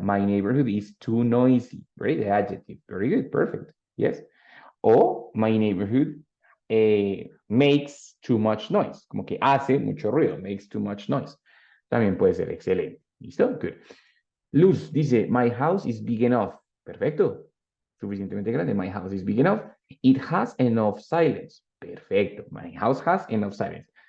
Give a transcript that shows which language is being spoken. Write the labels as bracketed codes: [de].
[en] My neighborhood is too noisy. Right? The adjective. Very good. Perfect. Yes. O my neighborhood makes too much noise. [es] Como que hace mucho ruido. [en] Makes too much noise. [es] También puede ser excelente. ¿Listo? Good. [en] Luz dice, my house is big enough. [es] Perfecto. Suficientemente grande. [en] My house is big enough. It has enough silence. Perfecto. My house has enough silence.